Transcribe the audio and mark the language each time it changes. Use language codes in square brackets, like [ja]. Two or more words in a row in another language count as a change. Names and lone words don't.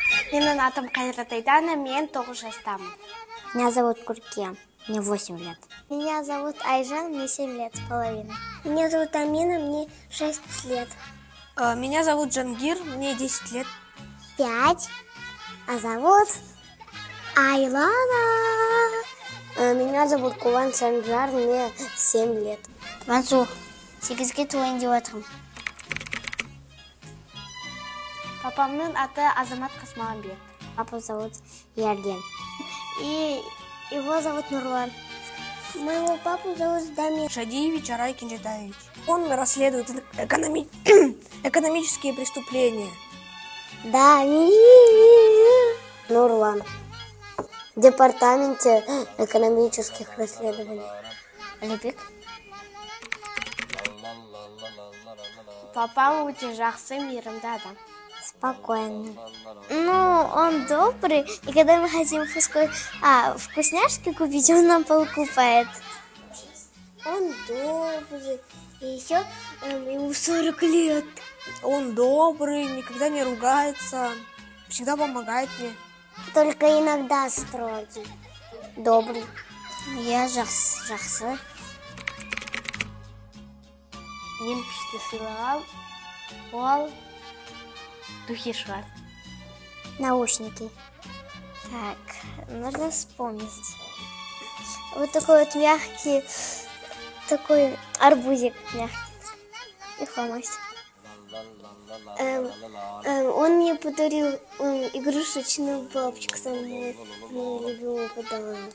[kk] Менің атым Қайрат Айдана, мен 9 жастамын. [ru] Меня зовут Курке, мне 8 лет. Меня зовут Айжан, мне 7 лет с половиной. Меня зовут Амина, мне 6 лет. Меня зовут Джангир, мне 10 лет. 5. А зовут Айлана. Меня зовут Куван Санжар, мне 7 лет. [kk] Мансур, 8-ге туайын деп жатырмын. Папамның аты Азамат Қасмағанбет. [ru] Папа зовут Ярген. И его зовут Нурлан. Моего папу зовут Дамир. Шадиевич Арай Кенжетаевич. Он расследует экономические преступления. Дамир. Нурлан. В департаменте экономических расследований. Лепик. [kk] Папа өте жақсы, мейірімді адам. [ru] Спокойно. Ну, он добрый, и когда мы хотим вкусняшки купить, он нам покупает. Он добрый, и еще ему 40 лет. Он добрый, никогда не ругается, всегда помогает мне. Только иногда строгий. Добрый. Я жақсы. [kk] Мен пішті сыйлағам, ол духи шығар. [ru] Наушники. Так, нужно вспомнить. Вот такой вот мягкий, такой арбузик мягкий. И хомость. Он мне подарил игрушечную бабочку, самый любимый подарок.